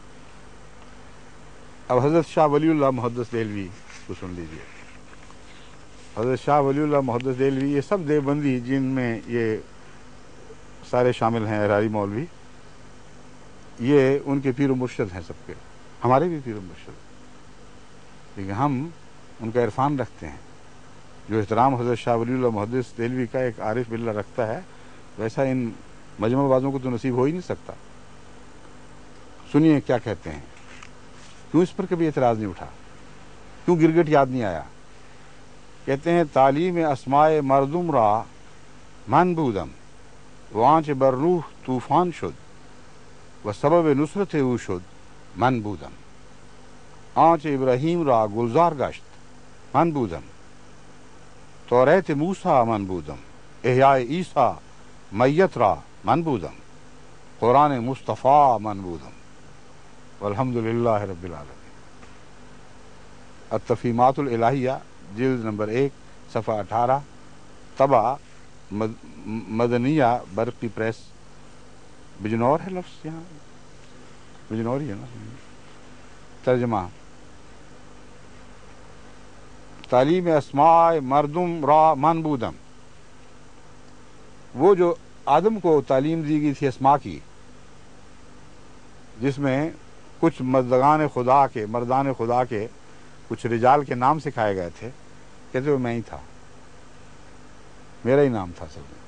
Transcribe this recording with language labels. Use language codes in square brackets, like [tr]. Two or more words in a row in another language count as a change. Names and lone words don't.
[ur] اب حضرت شاہ ولی اللہ محدث دہلوی کو سن لیجیے. حضرت شاہ ولی اللہ محدث دہلوی، یہ سب دیوبندی جن میں یہ سارے شامل ہیں، اراری مولوی، یہ ان کے پیر مرشد ہیں سب کے، ہمارے بھی پیر مرشد हैं सबके, हमारे भी पीर मुर्शद। لیکن ہم ان کا عرفان رکھتے ہیں. جو احترام حضرت شاہ ولی اللہ محدث دہلوی کا ایک عارف باللہ رکھتا ہے ویسا ان مجمع بازوں کو تو نصیب ہو ہی نہیں سکتا. سنیے کیا کہتے ہیں. کیوں اس پر کبھی اعتراض نہیں اٹھا؟ کیوں گرگٹ یاد نہیں آیا؟ کہتے ہیں [fa] تعلیم اسماء مردم را من بودم وانچ بر روح طوفان شد و سبب نصرت او شد من بودم. آنچ ابراہیم را گلزار گشت من بودم. توریت موسیٰ من بودم. احیاء عیسیٰ میت را من بودم. قرآن مصطفیٰ من بودم. [ar] والحمد للہ رب العالمین. [ur] التفہیمات الالہیہ جلد نمبر 1 صفحہ 18 طبع مدنیہ برقی پریس. بجنور ہے لفظ یہاں، بجنور ہی ہے نا. ترجمہ: [fa] تعلیم اسماء مردم را من بودم. [ur] وہ جو آدم کو تعلیم دی گئی تھی اسماء کی، جس میں کچھ مردان خدا کے کچھ رجال کے نام سکھائے گئے تھے، کہتے وہ میں ہی تھا، میرا ہی نام تھا سب میں.